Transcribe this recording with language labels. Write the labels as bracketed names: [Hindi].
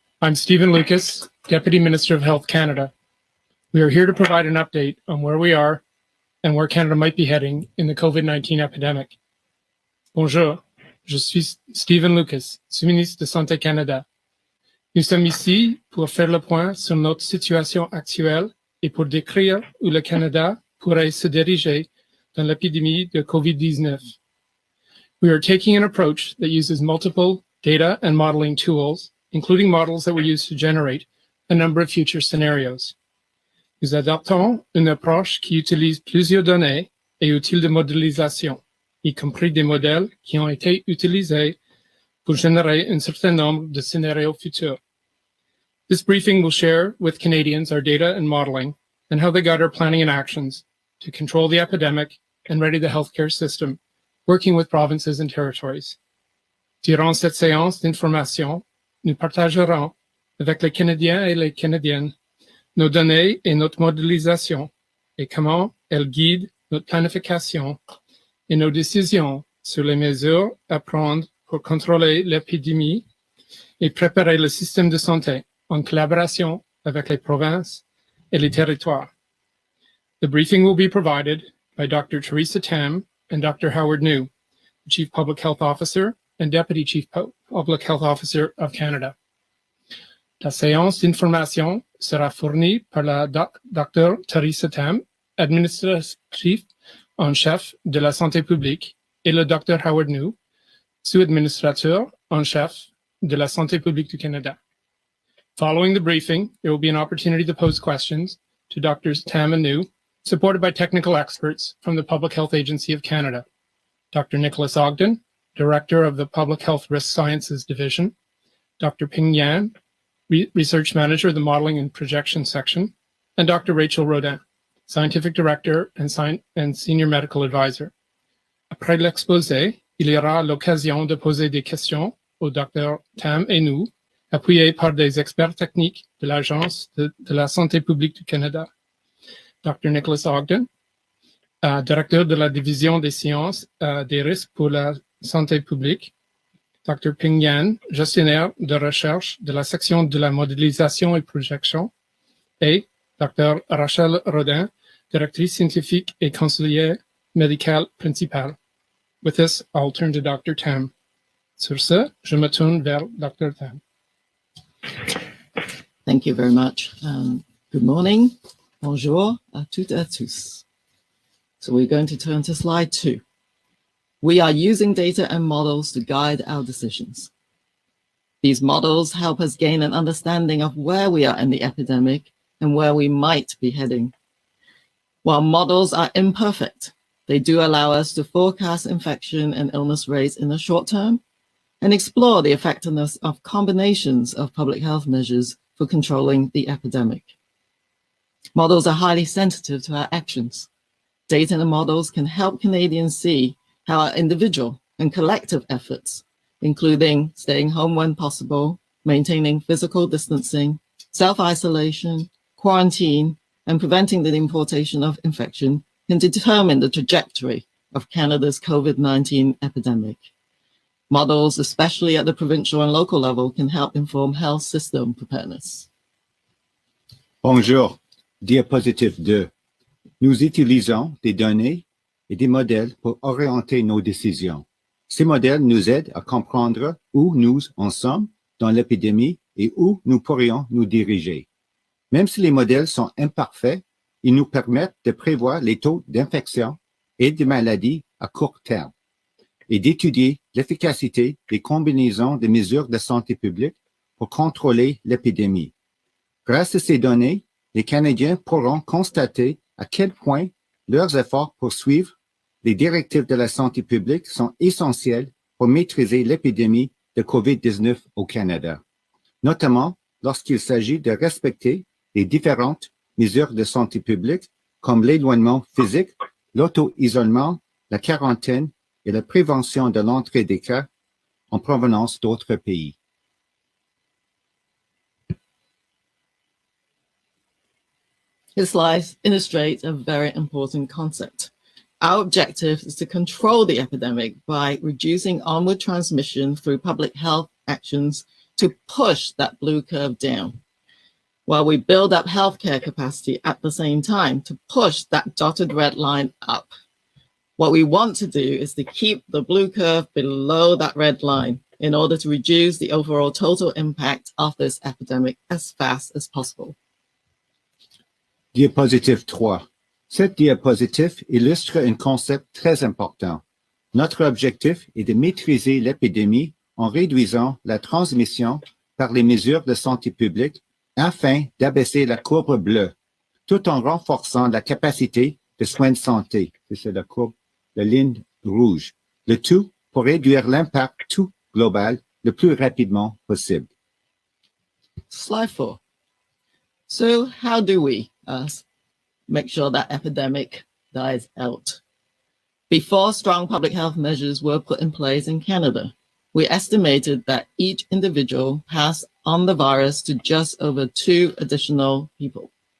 [English] I'm Stephen Lucas, Deputy Minister of Health Canada. We are here to provide an update on where we are and where Canada might be heading in the COVID-19 epidemic. [French] Bonjour, je suis Stephen Lucas, sous-ministre de Santé Canada. Nous sommes ici pour faire le point sur notre situation actuelle et pour décrire où le Canada pourrait se diriger dans l'épidémie de COVID-19. [English] We are taking an approach that uses multiple data and modeling tools, including models that we use to generate a number of future scenarios. [French] Nous adoptons une approche qui utilise plusieurs données et outils de modélisation, y compris des modèles qui ont été utilisés pour générer un certain nombre de scénarios futurs. [English] This briefing will share with Canadians our data and modeling and how they guide our planning and actions to control the epidemic and ready the healthcare system, working with provinces and territories. [French] Durant cette séance d'information, nous partagerons avec les Canadiens et les Canadiennes nos données et notre modélisation et comment elles guident notre planification et nos décisions sur les mesures à prendre pour contrôler l'épidémie et préparer le système de santé en collaboration avec les provinces et les territoires. [English] The briefing will be provided by Dr. Theresa Tam and Dr. Howard New, the Chief Public Health Officer and Deputy Chief Public Health Officer of Canada. [French] La séance d'information sera fournie par la Dr. Theresa Tam, administratif en chef de la santé publique, et le Dr. Howard New, sous-administrateur en chef de la santé publique du Canada. [English] Following the briefing, there will be an opportunity to pose questions to Drs. Tam and New, supported by technical experts from the Public Health Agency of Canada. Dr. Nicholas Ogden, Director of the Public Health Risk Sciences Division, Dr. Ping Yan, Research Manager of the Modeling and Projection Section, and Dr. Rachel Rodin, Scientific Director and Senior Medical Advisor. [French] Après l'exposé, il y aura l'occasion de poser des questions au Dr. Tam et nous, appuyés par des experts techniques de l'Agence de la santé publique du Canada. Dr. Nicholas Ogden, Directeur de la Division des sciences des risques pour la santé publique, Dr. Ping Yan, gestionnaire de recherche de la section de la modélisation et projection, et Dr. Rachel Rodin, directrice scientifique et conseillère médicale principale. [English] With this, I'll turn to Dr. Tam. [French] Sur ce, je me tourne vers Dr. Tam. [English] Thank you very much. Good morning. [French] Bonjour à toutes et à tous. [English] So we're going to turn to slide 2. We are using data and models to guide our decisions. These models help us gain an understanding of where we are in the epidemic and where we might be heading. While models are imperfect, they do allow us to forecast infection and illness rates in the short term and explore the effectiveness of combinations of public health measures for controlling the epidemic. Models are highly sensitive to our actions. Data and models can help Canadians see how our individual and collective efforts, including staying home when possible, maintaining physical distancing, self-isolation, quarantine, and preventing the importation of infection, can determine the trajectory of Canada's COVID-19 epidemic. Models, especially at the provincial and local level, can help inform health system preparedness. [French] Bonjour, diapositive 2. Nous utilisons des données et des modèles pour orienter nos décisions. Ces modèles nous aident à comprendre où nous en sommes dans l'épidémie et où nous pourrions nous diriger. Même si les modèles sont imparfaits, ils nous permettent de prévoir les taux d'infection et de maladies à court terme et d'étudier l'efficacité des combinaisons de mesures de santé publique pour contrôler l'épidémie. Grâce à ces données, les Canadiens pourront constater à quel point leurs efforts pour suivre les directives de la santé publique sont essentiels pour maîtriser l'épidémie de COVID-19 au Canada, notamment lorsqu'il s'agit de respecter les différentes mesures de santé publique comme l'éloignement physique, l'auto-isolement, la quarantaine et la prévention de l'entrée des cas en provenance d'autres pays. [English] This slide illustrates a very important concept. Our objective is to control the epidemic by reducing onward transmission through public health actions to push that blue curve down, while we build up healthcare capacity at the same time to push that dotted red line up. What we want to do is to keep the blue curve below that red line in order to reduce the overall total impact of this epidemic as fast as possible. [French] Diapositive 3. Cette diapositive illustre un concept très important. Notre objectif est de maîtriser l'épidémie en réduisant la transmission par les mesures de santé publique afin d'abaisser la courbe bleue, tout en renforçant la capacité de soins de santé. C'est la courbe, la ligne rouge. Le tout pour réduire l'impact tout global le plus rapidement possible. [English] Slide 4. So how do we make sure that epidemic dies out? Before strong public health measures were put in place in Canada, we estimated that each individual passed on the virus to just over 2 additional people.